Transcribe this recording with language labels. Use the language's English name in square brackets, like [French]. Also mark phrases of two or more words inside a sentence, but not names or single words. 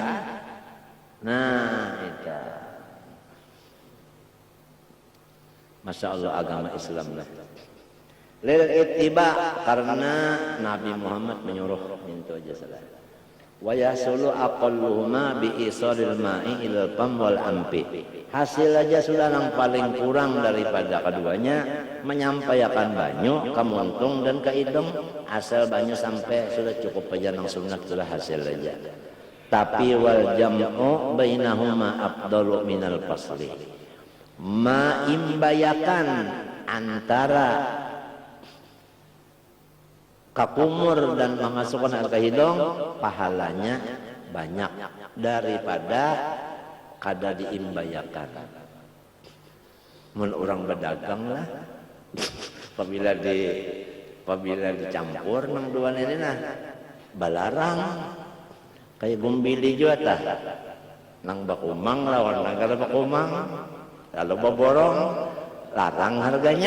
[Banjar] Nah itu. [Arabic] ما شاء الله [Banjar] agama Islam lah. [Arabic] للاتباع [Banjar] karena Nabi Muhammad menyuruh itu aja salah. [Arabic] ويحصل أقلهما بإيصال الماء إلى الفم والأنف. [Banjar] Hasil aja sudah yang paling kurang daripada keduanya menyampaikan banyu ke muntung dan ke hidung. Asal banyu sampai sudah cukup aja nang sunat sudah hasil aja. [Arabic] Tapi والجمع بينهما أفضل من الفصل. [Banjar] Maimbayakan antara kakumur dan memasukkan air ke hidung pahalanya banyak daripada kada diimbayakan. Mun orang berdagang lah apabila dicampur nang dua ini nah balarang kayak gumbili juga tah nang bakumang lawan nang kada bakumang kalau baborong larang harganya.